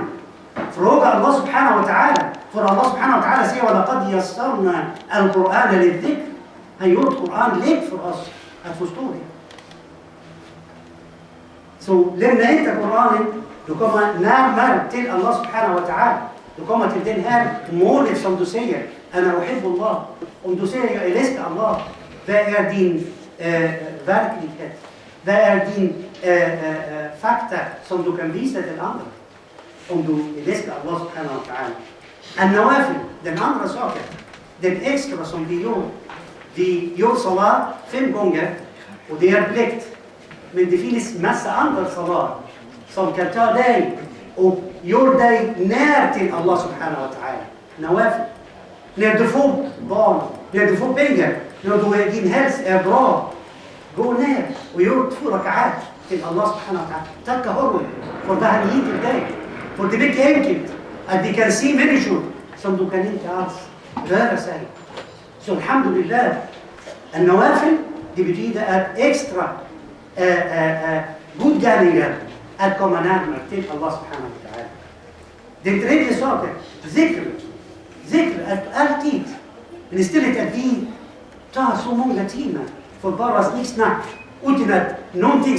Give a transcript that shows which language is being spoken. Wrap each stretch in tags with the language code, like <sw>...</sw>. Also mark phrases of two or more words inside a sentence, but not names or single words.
<sv>Fråga Allah</sv> <ar>سبحانه وتعالى.</ar> <sv>För Allah</sv> <ar>سبحانه وتعالى</ar> <sv>säger:</sv> <ar>وَلَقَدْ يَسَّرْنَا الْقُرْآنَ لِلذِّكْرِ.</ar> <sv>Han gjort Koran lätt för oss att förstå det. Så lämna inte Koranen. Du kommer närmare till Allah</sv> <ar>سبحانه وتعالى.</ar> <sv>Du kommer till den här målet som du säger:</sv> <ar>أنا أحب الله.</ar> <sv>Om du säger jag älskar Allah, vad är din verklighet? Vad är din fakta som du kan visa till andra? Om du älskar Allah</sv> <ar>سبحانه وتعالى.</ar> <sv>An-nawafil, den andra saken, den extra som vi gör salat 5 gånger och det är plikt. Men det finns massa andra salat som kan ta dig och gör dig när till Allah</sv> <ar>سبحانه وتعالى.</ar> <sv>Nawafil. När du får barn, när du får pengar, när din hälsa är bra, gå ner och gör 2 rak'at till Allah</sv> <ar>سبحانه وتعالى.</ar> <sv>Tacka honom för vad han ger till dig. För det är mycket enkelt att vi kan se människor som du kan inte alls röra sig. Så</sv> <ar>الحمد لله، النوافل,</ar> <sv>det betyder att extra godgärningar att komma närmare till Allah</sv> <ar>سبحانه وتعالى.</ar> <sv>Den tredje saken, zikr. Zikr att alltid, men istället att vi tar så många timmar för bara snicksnack utan att någonting</sv>